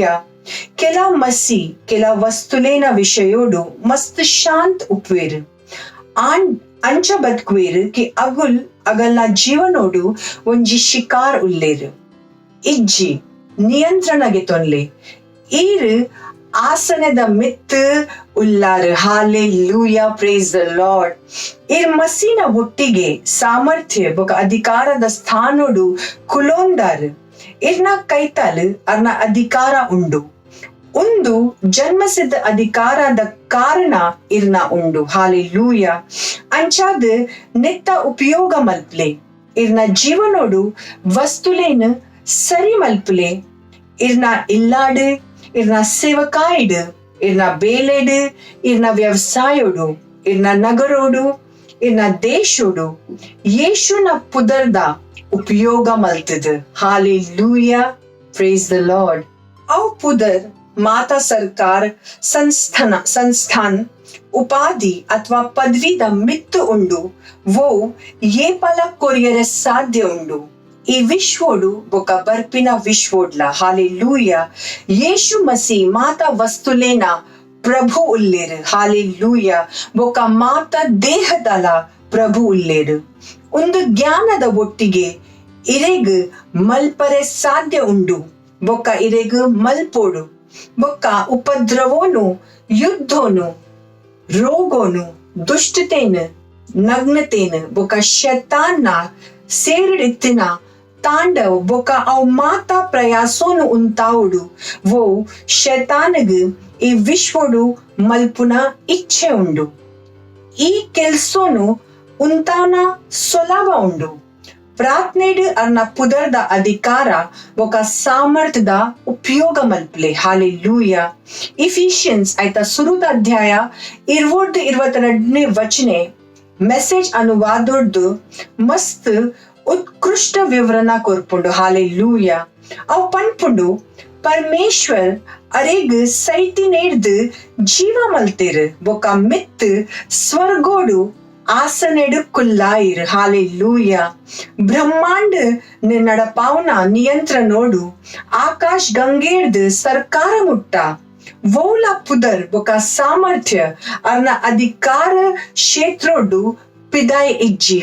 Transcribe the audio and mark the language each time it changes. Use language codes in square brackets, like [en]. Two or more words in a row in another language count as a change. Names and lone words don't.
[tcy] ಕೆಲ ಮಸಿ ಕೆಲ ವಸ್ತುಲೇನ ವಿಷಯೋಡು ಮಸ್ತ್ ಶಾಂತ್ ಉಪ್ವೇರ್ ಅಂಚ ಬದುಕುವೇರ್ ಕಿ ಅಗುಲ್ ಅಗಲ್ನ ಜೀವನೋಡು ಒಂಜಿ ಶಿಕಾರ್ ಉಲ್ಲೇರು ಇಜ್ಜಿ ನಿಯಂತ್ರಣ ಗೆತೊನ್ಲೆ ಈರ್ ಆಸನದ ಮಿತ್ ಉಲ್ಲಾರ್. ಹಾಲೆಲೂಯ, [en] ಪ್ರೇಸ್ ದ ಲಾರ್ಡ್. [tcy] ಇರ್ ಮಸೀನ ಒಟ್ಟಿಗೆ ಸಾಮರ್ಥ್ಯ ಬೊಕ ಅಧಿಕಾರದ ಸ್ಥಾನೋಡು ಕುಲೋಂದಾರ್. ಇರ್ನ ಕೈತಲ್ ಅರ್ನ ಅಧಿಕಾರ ಉಂಡು. ಒಂದು ಜನ್ಮಸಿದ್ಧ ಅಧಿಕಾರದ ಕಾರಣ ಇರ್ನ ಉಂಡು. ಹಾಲೆಲೂಯ. ಅಂಚಾದ್ ನೆತ್ತ ಉಪಯೋಗ ಮಲ್ಪ್ಲೆ ಇರ್ನ ಜೀವನೋಡು ವಸ್ತುಲೇನ್ ಸರಿ ಮಲ್ಪಲೆ ಇರ್ನ ಇಲ್ಲಾಡ್ ಇರ್ನ ಸೇವಕಾಯ್ಡ್ ಇರ್ನ ಬೇಲೆಡ್ ಇರ್ನ ವ್ಯವಸಾಯೋಡು ಇರ್ನ ನಗರೋಡು ಇರ್ನ ದೇಶೋಡು ಯೇಶುನ ಪುದರ್ದ ಉಪಯೋಗ ಮಲ್ತದ. ಹಾಲೆಲೂಯ, [en] ಪ್ರೇಸ್ ದ ಲಾರ್ಡ್. [tcy] ಅವ್ ಪುದರ್ ಮಾತಾ ಸರ್ಕಾರ ಸಂಸ್ಥಾನ್ ಉಪಾಧಿ ಅಥವಾ ಪದವಿದ ಮಿತ್ತು ಉಂಡು ವೋ ಏಪಲ ಕೊರಿಯರೆ ಸಾಧ್ಯ ಉಂಡು. ಈ ವಿಶ್ವೋಡು ಬೊಕ ಬರ್ಪಿನ ವಿಶ್ವೋಡ್ಲ. ಹಾಲೆಲೂಯ. ಯೇಶು ಮಸಿ ಮಾತಾ ವಸ್ತುಲೇನ ಪ್ರಭು ಉಲ್ಲೇರು. ಹಾಲೆಲೂಯ. ಬೊಕ ಮಾತಾ ದೇಹದಲ ಪ್ರಭು ಉಲ್ಲೇರು. ಒಂದು ಜ್ಞಾನದ ಒಟ್ಟಿಗೆ ಇರೆಗ್ ಮಲ್ಪರೆ ಸಾಧ್ಯ ಉಂಡು ಬೊಕ ಇರೆಗ್ ಮಲ್ಪೋಡು ಬೊಕ್ಕ ಉಪದ್ರವೋನು ಯುದ್ಧೋನು ರೋಗೋನು ದುಷ್ಟತೆನು ನಗ್ನತೆನ ಬೋಕಾ ಶೈತಾನ ನಾ ಸೆರಡಿತ್ತಿನಾ ತಾಂಡವ ಬೋಕಾ ಅವ ಮಾತಾ ಪ್ರಯಾಸೋನು ಉಂತಾಉಡು ವೋ ಶೈತಾನಗು ಈ ವಿಶ್ವಡು ಮಲ್ಪುನ ಇಚ್ಛೆ ಉಂಡು. ಈ ಕೆಲ್ಸೋನು ಉಂತಾನ ಸೊಲಾವ ಉಂಡು. ಪ್ರಾರ್ಥನೆಡು ಅರ್ನ ಪುದರ್ದ ಅಧಿಕಾರ ఒక ಸಾಮರ್ಥ್ಯದ ಉಪಯೋಗ ಮಲ್ಪಲೆ. ಹಾಲೆಲೂಯ. ಇಫಿಷಿಯನ್ಸ್ ಆಯ್ತಾ ಸುರುದ ಅಧ್ಯಾಯ 22 ವಚನೆ ಮೆಸೇಜ್ ಅನುವಾದದ್ದು ಮಸ್ತ್ ಉತ್ಕೃಷ್ಟ ವಿವರಣ ಕೊರ್ಪುಂಡು. ಹಾಲೆಲೂಯ. ಅವು ಪನ್ಪುಂಡು ಪರಮೇಶ್ವರ ಅರೆಗ ಸೈತಿ ನೆಡ್ದ ಜೀವಾ ಮಲ್ತೇರ ಬೋಕಾ ಮಿತ್ತ ಸ್ವರ್ಗೋಡು ಆಸನೆಡು ಕುಲ್ಲಾಇರ. हालेलूया. ಬ್ರಹ್ಮಾಂಡ ನೆ ನಡಪಾವನಾ ನಿಯಂತ್ರಣೋಡು ಆಕಾಶ ಗಂಗೇರ್ದ ಸರಕಾರ ಮುಟ್ಟಾ ವೋಲಾ ಪುದರ ಬೋಕಾ ಸಾಮರ್ಥ್ಯ ಅರ್ನಾ ಅಧಿಕಾರ ಕ್ಷೇತ್ರೋಡು ಪಿದಾಯ ಇಜ್ಜೀ.